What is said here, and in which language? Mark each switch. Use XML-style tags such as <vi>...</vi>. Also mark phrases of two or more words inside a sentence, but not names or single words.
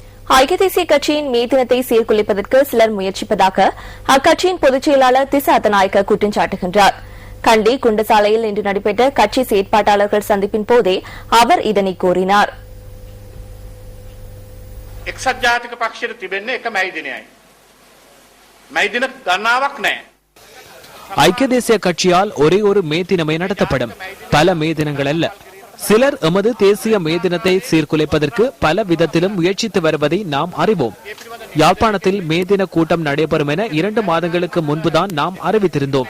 <ta>ஐக்கிய தேசிய கட்சியின் மே தினத்தை சீர்குலைப்பதற்கு சிலர் முயற்சிப்பதாக அக்கட்சியின் பொதுச் செயலாளர் திசா அத்தநாயக்க குற்றம் சாட்டுகின்றார். கண்டி குண்டசாலையில் இன்று நடைபெற்ற கட்சி செயற்பாட்டாளர்கள் சந்திப்பின் போதே அவர் இதனை கூறினார்.</ta> <si>එක්සත් ජාතික පක්ෂයට තිබෙන්නේ එක මැයි දිනයයි. මැයි දින ගණනාවක් නැහැ.</si> <ta>ஐக்கிய தேசிய கட்சியால் ஒரே ஒரு மே தினமே நடத்தப்படும், பல மே தினங்கள் அல்ல. சிலர் எமது தேசிய மே தினத்தை சீர்குலைப்பதற்கு பல விதத்திலும் முயற்சித்து வருவதை நாம் அறிவோம். யாழ்ப்பாணத்தில் மே தின கூட்டம் நடைபெறும் என 2 மாதங்களுக்கு முன்புதான் நாம் அறிவித்திருந்தோம்.</ta>